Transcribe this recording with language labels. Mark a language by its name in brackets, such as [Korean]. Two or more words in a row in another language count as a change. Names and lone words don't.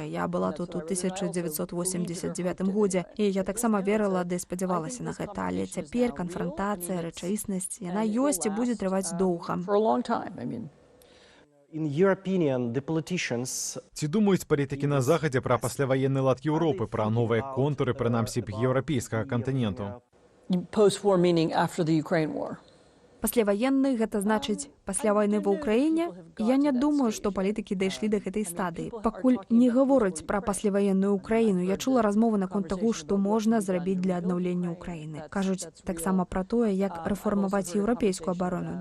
[Belarusian] Я была тут у 1989 годзе, і я таксама верыла ды спадзявалася на гэта. Але цяпер канфрантацыя, рэчаіснасць, яна ёсць і будзе трываць доўга. Ці думаюць палітыкі на Захадзе пра пасляваенны лад Еўропы, пра новыя контуры, прынамсі, еўрапейскага кантыненту? [English] Post-war meaning after the Ukraine war. [Belarusian] Пасляваенны, гэта значыць пасля вайны ва Ўкраіне? Я не думаю, што палітыкі дайшлі да гэтай стадыі. Пакуль не гавораць пра пасляваенную Ўкраіну, я чула размовы наконт таго, што можна зрабіць для аднаўлення Ўкраіны. Кажуць таксама пра тое, як рэформаваць еўрапейскую абарону.